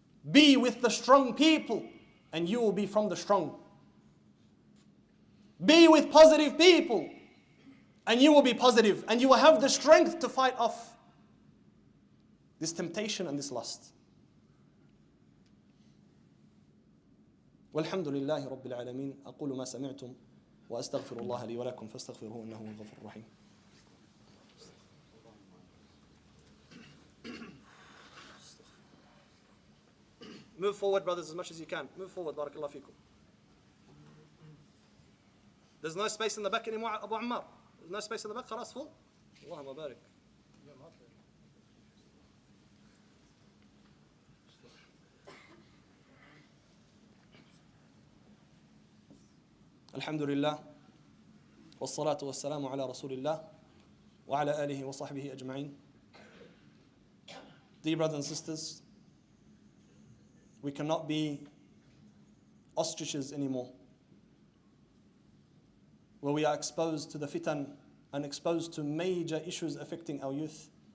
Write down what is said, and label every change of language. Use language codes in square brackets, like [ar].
[en] Be with the strong people and you will be from the strong. Be with positive people and you will be positive and you will have the strength to fight off this temptation and this lust. [ar] والحمد لله رب العالمين أقول ما سمعتم وأستغفر الله لي ولكم فاستغفروه إنه هو الغفور الرحيم. [en] Move forward, brothers, as much as you can. Move forward, barakallahu feekum. There's no space in the back anymore, Abu Ammar. There's no space in the back, خلاص full. [ar] Allahumma barik. الحمد لله والصلاة والسلام على رسول الله وعلى آله وصحبه أجمعين. [en] Dear brothers and sisters, we cannot be ostriches anymore, where we are exposed to the fitan and exposed to major issues affecting our youth.